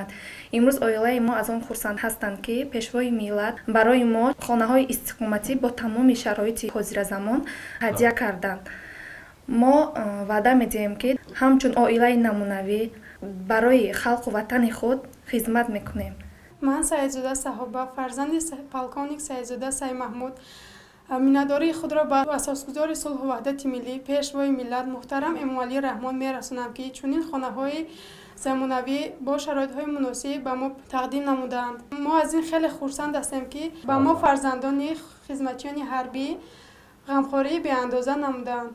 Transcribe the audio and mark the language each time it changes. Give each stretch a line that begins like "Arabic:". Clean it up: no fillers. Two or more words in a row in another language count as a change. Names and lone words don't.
Tajik: имрӯз оилаи мо аз он хурсанд ҳастанд, ки пешвои миллат барои мо хонаҳои истиқоматӣ бо тамоми шароити ҳозиразамон ҳадия карданд. мо ваъда медиҳем, ки ҳамчун оилаи намунавӣ барои халқу ватани худ хизмат мекунем.
Persian: من سعیدزاده صحابه فرزند
Tajik: полковник سعیدزاده سعید محمود миннатдории худро ба асосгузори сулҳу ваҳдати миллӣ пешвои миллат муҳтарам эмомалӣ раҳмон мерасонам ки чунин хонаҳои замонавӣ бо шароитҳои муносиб ба мо тақдим намуданд. мо аз ин хеле хурсанд ҳастем ки ба мо фарзандони хизматчиёни ҳарбӣ ғамхории беандоза намуданд.